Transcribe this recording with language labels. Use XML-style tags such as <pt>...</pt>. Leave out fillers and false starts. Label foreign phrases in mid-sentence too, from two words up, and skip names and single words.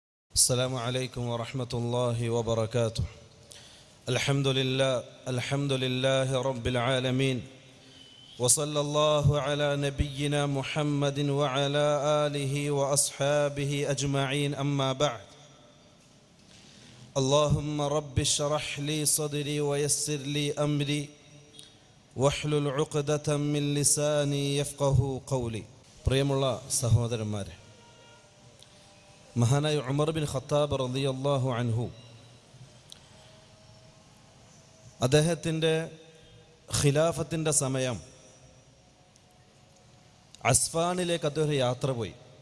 <ar>السلام عليكم ورحمة الله وبركاته. الحمد لله رب العالمين، وصلى الله على نبينا محمد وعلى آله وأصحابه أجمعين، أما بعد. اللهم رب اشرح لي صدري ويسر لي أمري واحلل عقدة من لساني يفقه قولي.</ar> <ml>പ്രിയമുള്ള സഹോദരന്മാരെ, മഹാനായ ഉമർ ബിൻ ഖത്താബ്</ml> <ar>رضي الله عنه</ar> <ml>അദ്ദേഹത്തിൻ്റെ ഖിലാഫത്തിൻ്റെ സമയം അസ്ഫാനിലേക്ക് അദ്ദേഹം യാത്ര പോയി.</ml>